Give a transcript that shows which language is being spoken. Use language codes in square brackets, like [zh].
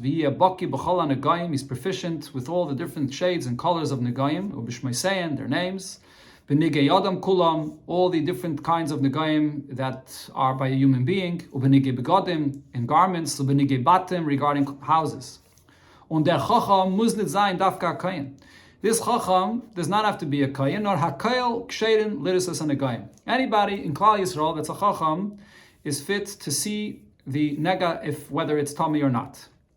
[en] He's proficient with all the different shades and colors of negayim, their names. [he] Benigay Yadam Kulam, [en] all the different kinds of negayim that are by a human being, [he] ubenigay begadim, [en] in garments, [he] ubenigay batim, [en] regarding houses. [yi] Und der Chacham muss nicht sein dafka kayin. [en] This Chacham does not have to be a kayin, nor [he] hakayel ksherin lirisas negayim. [en] Anybody in Klal Yisrael that's a Chacham is fit to see the nega, if whether it's tummy or not.